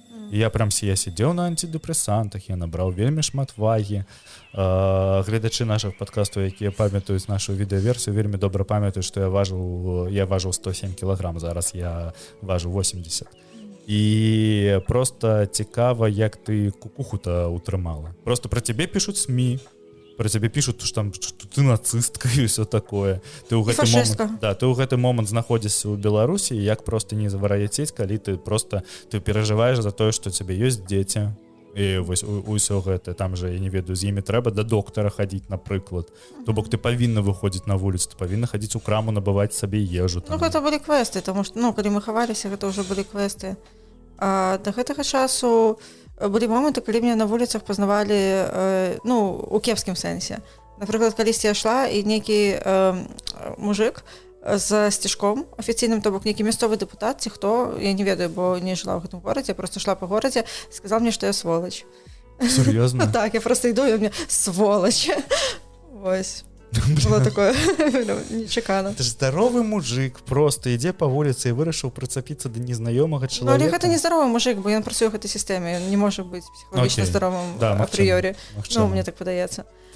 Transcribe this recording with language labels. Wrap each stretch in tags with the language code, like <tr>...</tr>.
<be>І я прям я сидзеў на антидепрэсантах, я набраў вельмі шмат вагі. Гледачы наших падкастаў, якія памятаюць нашу відэаверсію, вельмі добра памятаюць, што я важыў 107 кілаграм, зараз я важу 80. І просто цікава, як ты кукуху-то утрымала.</be> <ru>Просто про тебе пишут СМИ, про тебе пишут, что ты нацистка і все такое.</ru> <be>Ты ў гэты момент, да, ты ў гэты момент знаходзішся ў Беларусі, як просто не завар'яцець, калі ты перажываеш за тое, што цябе ёсць дзеці. І вось усё гэта, там же, я не ведаю, з імі трэба да доктара хадзіць, напрыклад. То бок ты павінна выходзіць на вуліцу, ты павінна хадзіць у краму, набываць сабе ежу. Ну, гэта былі квесты, тому што, калі мы хаваліся, гэта ўжо былі квесты. А да гэтага часу былі моманты, калі мяне на вуліцах пазнавалі, у кепскім сэнсе. Напрыклад, калісьці я шла, і нейкі мужик з сцяжком афіцыйным, то бок нейкі мясцовы дэпутат ці хто, я не ведаю, бо не жыла ў гэтым горадзе, просто шла па горадзе,</be> <ru>сказал мне,</ru> <be>што я сволач. Сур'ёзна? Так, я просто іду, і</be> <ru>у меня</ru> <be>сволач. Вось. Было такое нечакана. Ты ж здаровы мужик, просто ідзе па вуліцы і вырашыў прыцапіцца да незнаёмага чалавека. Але гэта не здаровы мужик, бо ён працуе ў гэтай сістэме, ён не можа быць псіхалагічна здаровым апрыёрі. Мне так падаецца.</be>